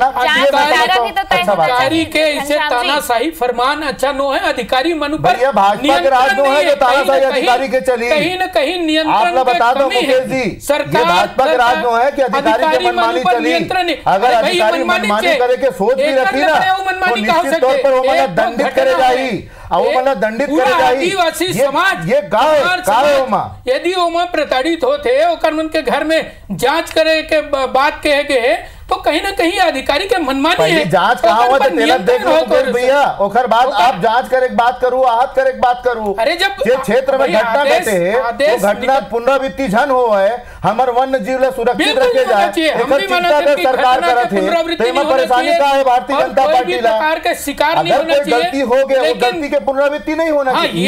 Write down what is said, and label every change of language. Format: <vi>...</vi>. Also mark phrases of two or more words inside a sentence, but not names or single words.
<hne>अधिकारी के इसे तानाशाही फरमान अच्छा नो है। अधिकारी मन पर ये भाजपा के राज नो है जो तानाशाही अधिकारी के चली, कहीं न कहीं नियंत्रण आप बता दो मुकेश जी, ये भाजपा के राज नो है कि अधिकारी के मनमानी चली। अगर अधिकारी मनमानी करे के सोच भी रखी ना तो निश्चित तौर पर वो मतलब दंडित करे जाही, दंडित करे जाही। आदिवासी समाज ये गाँव यदि ओमा प्रताड़ित होते ओकर मन के घर में जांच करे के बात कहे गए तो कहीं ना कहीं अधिकारी के मनमानी है। जांच कहाँ हुआ तो देख लो भैया, ओकर बाद आप जांच करे बात करूँ, आहत करे बात करूँ। अरे जब क्षेत्र में घटना घटे है वो घटना पुनरावृत्ति झन हो है, हमारे वन्य जीव ला सुरक्षित रखे जाए, सरकार करत है। परेशानी का है भारतीय जनता पार्टी ला, अगर कोई गलती हो गया वो गलती के पुनरावृत्ति नहीं होना चाहिए।</hne>